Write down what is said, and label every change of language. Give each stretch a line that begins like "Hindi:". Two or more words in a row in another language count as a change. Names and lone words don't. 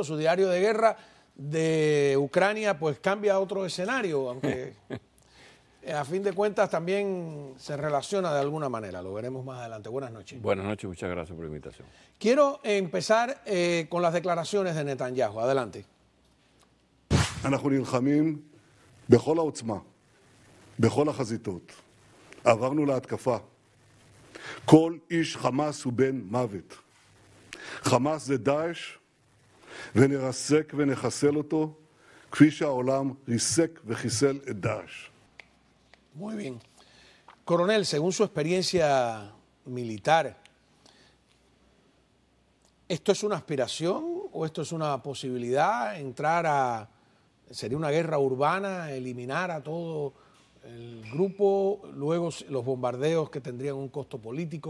Spanish: Su diario de guerra de Ucrania pues cambia a otro escenario, aunque a fin de cuentas también se relaciona de alguna manera. Lo veremos más adelante. Buenas noches. Buenas noches, muchas gracias por la invitación. Quiero empezar con las declaraciones de Netanyahu. Adelante.
Hebrew: אנחנו נלחמים בכל העוצמה, בכל החזיתות. עברנו להתקפה. כל איש חמאס הוא בן מוות. חמאס זה דאעש, ונרסק ונחסל אותו, כפי שהעולם ריסק וחיסל את דאעש.
Spanish: Muy bien. Coronel, según su experiencia militar, ¿esto es una aspiración o esto es una posibilidad? ¿Sería una guerra urbana, eliminar a todo el grupo, luego los bombardeos que tendrían un costo político?